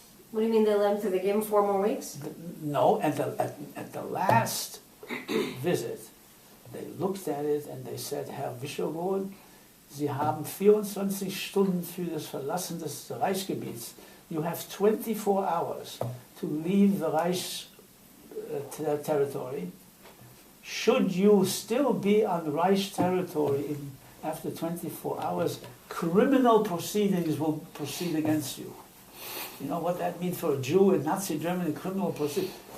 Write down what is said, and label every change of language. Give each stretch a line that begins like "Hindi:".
English: What do you mean they let him through? They gave him 4 more weeks? No, at the last visit, they looked at it and they said,
German: Herr Wyschogrod, Sie haben 24 Stunden für das Verlassen des Reichsgebiets.
English: You have 24 hours to leave the Reich territory. Should you still be on Reich territory after 24 hours, criminal proceedings will proceed against you. You know what that means for a Jew in Nazi Germany, criminal proceedings?